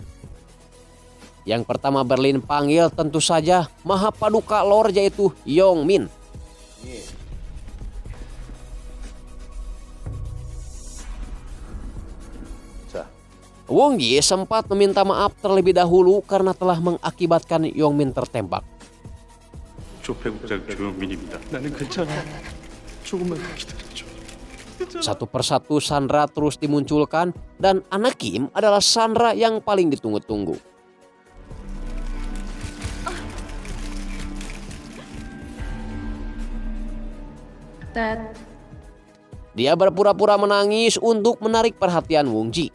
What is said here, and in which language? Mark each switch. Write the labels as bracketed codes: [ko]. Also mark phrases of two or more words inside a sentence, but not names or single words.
[id] Yang pertama Berlin panggil tentu saja Mahapaduka Lor yaitu Yongmin. Wong Ji sempat meminta maaf terlebih dahulu karena telah mengakibatkan Yongmin tertembak. [ko] 조폐국장 조영민입니다. 나는 괜찮아. 조금만 기다려줘. [id] Satu persatu Sandra terus dimunculkan dan anak Kim adalah Sandra yang paling ditunggu-tunggu. Dia berpura-pura menangis untuk menarik perhatian Wong Ji.